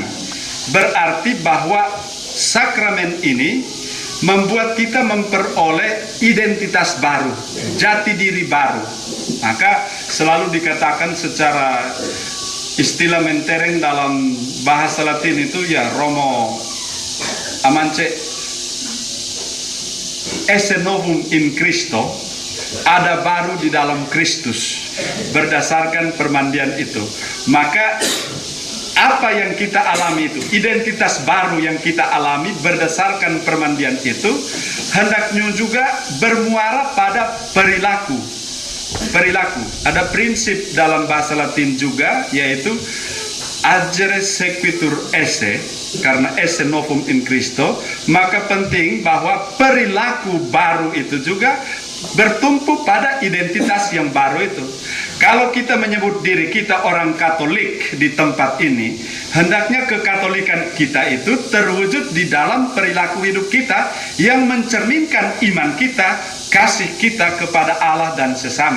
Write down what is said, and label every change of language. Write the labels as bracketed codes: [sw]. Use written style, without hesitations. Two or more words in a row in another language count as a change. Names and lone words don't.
[id] Berarti bahwa sakramen ini membuat kita memperoleh identitas baru, jati diri baru. Maka selalu dikatakan secara istilah mentereng dalam bahasa Latin itu ya Romo [la] amance esse novum in Christo, [id] ada baru di dalam Kristus berdasarkan permandian itu. Maka apa yang kita alami itu, identitas baru yang kita alami berdasarkan permandian itu, hendaknya juga bermuara pada perilaku. Ada prinsip dalam bahasa Latin juga, yaitu [la] agere sequitur esse, [id] karena [la] esse novum in Christo. [id] Maka penting bahwa perilaku baru itu juga bertumpu pada identitas yang baru itu. Kalau kita menyebut diri kita orang Katolik di tempat ini, hendaknya kekatolikan kita itu terwujud di dalam perilaku hidup kita yang mencerminkan iman kita, kasih kita kepada Allah dan sesama.